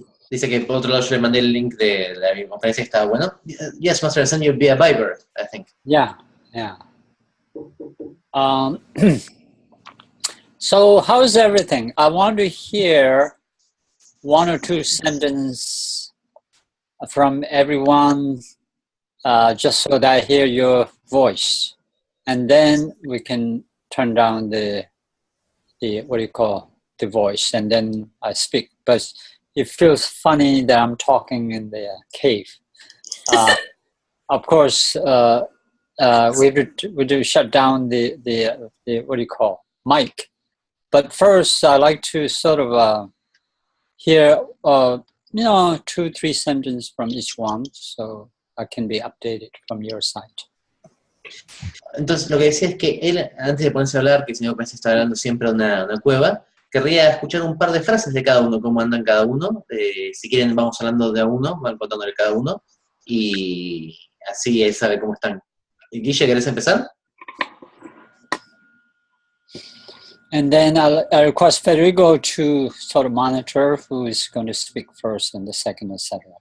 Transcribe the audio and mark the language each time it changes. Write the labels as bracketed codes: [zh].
[es] Dice que por otro lado yo le mandé el link de la conferencia que estaba bueno. [en] Yes, Master, I sent you via Viber, I think. Yeah, yeah. So how's everything? I want to hear one or two sentences from everyone, just so that I hear your voice, and then we can turn down the what do you call the voice, and then I speak. But it feels funny that I'm talking in the cave. Of course, we do shut down the what do you call mic. But first, I like to sort of hear 2-3 sentences from each one, so I can be updated from your side. [es] Entonces, lo que decía es que él, antes de ponerse a hablar, que el señor Pérez está hablando siempre de una cueva, querría escuchar un par de frases de cada uno, cómo andan cada uno. Si quieren, vamos hablando de a uno, van contándole cada uno, y así él sabe cómo están. Guille, ¿querés empezar? [en] And then I request Federico to sort of monitor who is going to speak first and the second, etc.